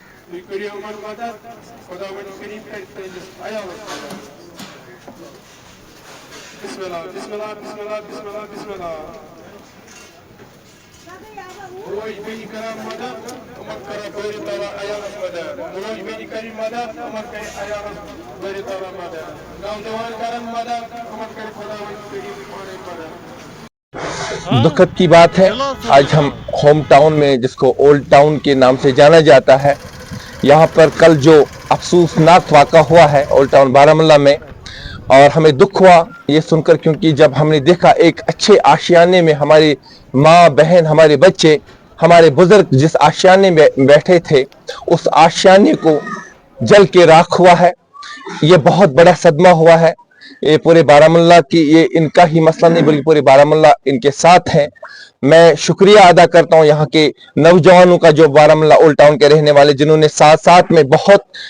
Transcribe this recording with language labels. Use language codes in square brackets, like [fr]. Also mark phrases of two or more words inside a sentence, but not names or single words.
[ks] تُہۍ کٔرِو یِمن مدد خۄداوند کریٖم کرِ تُہٕنٛدِس عیالس مدد [ar] بسم اللہ بسم اللہ بسم اللہ بسم اللہ بسم اللہ [ks] موج بیٚنہِ کران مدد یِمن کران بٲرِ تعالیٰ عیالس مدد موج بیٚنہِ کرِ مدد یِمن کرِ عیالس بٲرِ تعالیٰ مدد نوجوان کرن مدد یِمن کرِ خۄداوند کریٖم پانے مدد [ur] دکھد کی بات ہے آج ہم [en] home town [ur] میں جس کو [en] old town [ur] کے نام سے جانا جاتا ہے یہاں پر کل جو افسوسناک واقعہ ہوا ہے اولڈ ٹاؤن بارامولہ میں اور ہمیں دکھ ہوا یہ سن کر کیونکہ جب ہم نے دیکھا ایک اچھے آشیانے میں ہماری ماں بہن ہمارے بچے ہمارے بزرگ جس آشیانے میں بیٹھے تھے اس آشیانے کو جل کے راکھ ہوا ہے یہ بہت بڑا صدمہ ہوا ہے یہ پورے بارامولہ کی یہ ان کا ہی مسئلہ نہیں بلکہ پورے بارامولہ ان کے ساتھ ہیں میں شکریہ ادا کرتا ہوں یہاں کے نوجوانوں کا جو بارامولہ [en] old town [ur] کے رہنے والے جنہوں نے ساتھ ساتھ میں بہت